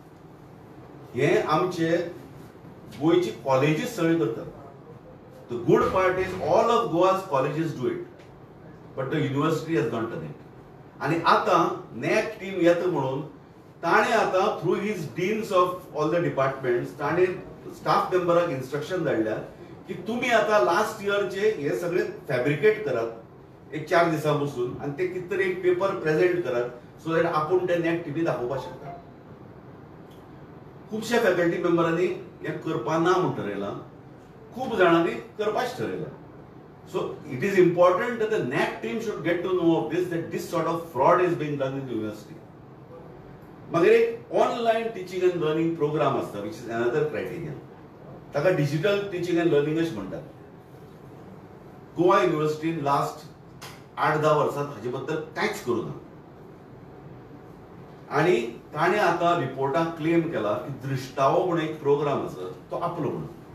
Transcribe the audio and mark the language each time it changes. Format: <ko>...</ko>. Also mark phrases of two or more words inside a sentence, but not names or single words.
<kok>हे आमचे गोंयची कॉलेजीस सगळी करतात.</kok> <en>The good part is all of Goa's colleges do it, but the university has not done it.</en> <kok>आणि आता नॅक टीम येता म्हणून ताणे आता</kok> <en>through his deans of all the departments</en> <kok>ताणे स्टाफ मेंबराक इन्स्ट्रक्शन धाडल्या की तुम्ही आता लास्ट इयरचे हे सगळे फॅब्रिकेट करात एक 4 दिसां बसून आणि ते कितें तरी एक</kok> <en>paper present</en> <kok>करात</kok> <en>so that</en> <kok>आपूण ते नॅक टीव्ही दाखोवपाक शकता. खुबशा फॅकल्टी मेंबरांनी हे करपा ना म्हूण ठरयलां. खूप जाणांनी करपाच ठरयला.</kok> <en>so it is important that the NAAC team should get to know of this that this sort of fraud is being done in university.</en> <kok>मागीर एक</kok> <en>online teaching and learning program</en> <kok>आसता</kok> <en>which is another criteria.</en> <kok>ताका</kok> <en>digital teaching and learning</en> <kok>अशें म्हणटात. गोवा युनिव्हर्सिटीन लास्ट 8-10 वर्सांत हाचे बद्दल कांयच करूं ना. आणि ताणें आतां रिपोर्टाक क्लेम केला की दृश्टावो म्हणून एक प्रोग्राम आसा तो आपलो म्हणून.</kok>